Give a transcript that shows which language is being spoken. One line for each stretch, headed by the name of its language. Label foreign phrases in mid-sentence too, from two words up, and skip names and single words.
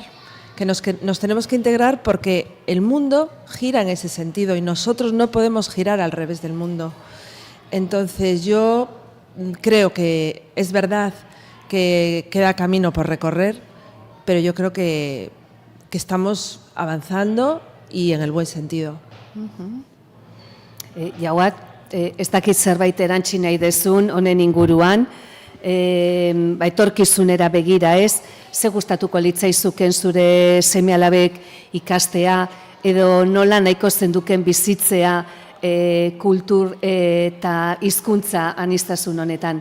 Spanish: Que nos tenemos que integrar porque el mundo gira en ese sentido y nosotros no podemos girar al revés del mundo. Entonces yo creo que es verdad que queda camino por recorrer, pero yo creo que estamos avanzando y en el buen sentido.
Basque: Jauat, ez dakit zerbait erantzi nahi dezun honen inguruan, etorkizunera begira ez, ze gustatuko litzaizuken zure seme-alabek ikastea edo nola nahiko zenduken bizitzea kultur eta hizkuntza aniztasun honetan?